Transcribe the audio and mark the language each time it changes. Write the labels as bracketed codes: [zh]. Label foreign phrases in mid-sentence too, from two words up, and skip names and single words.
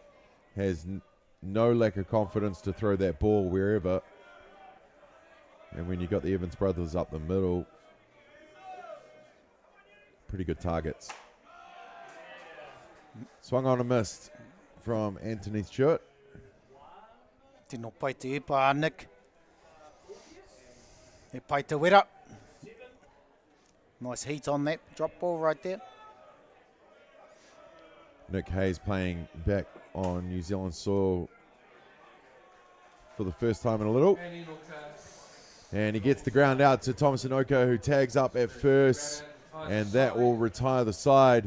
[en] Has no lack of confidence to throw that ball wherever. And when you got the Evans brothers up the middle, pretty good targets. Swung on a missed from Anthony Stewart. [mi] Tino pai te epa, Nick. E pai te wera. [en] Nice heat on that drop ball right there. Nick Hayes playing back on New Zealand soil for the first time in a little. And he gets the ground out to Thomas Inoka, who tags up at first, and that will retire the side.